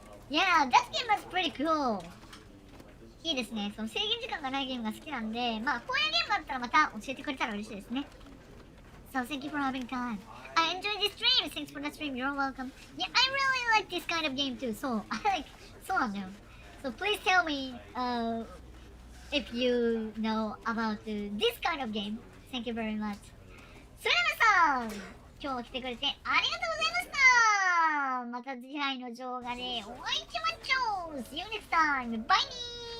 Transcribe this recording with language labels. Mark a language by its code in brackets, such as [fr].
[en] Yeah, that game was pretty cool. [ja] いいですね。その制限時間がないゲームが好きなんで、まあ、こういうゲームだったらまた教えてくれたら嬉しいですね。 [en] So, thank you for having time. I enjoyed this stream. Thanks for the stream. You're welcome. Yeah, I really like this kind of game too. So, I like, [ja] そうなんだよ。 [en] So, please tell me, if you know about this kind of game. Thank you very much. [ja] それではさ、今日来てくれてありがとうございました。また次回の動画でお会いしましょう。 [en] See you next time. Bye!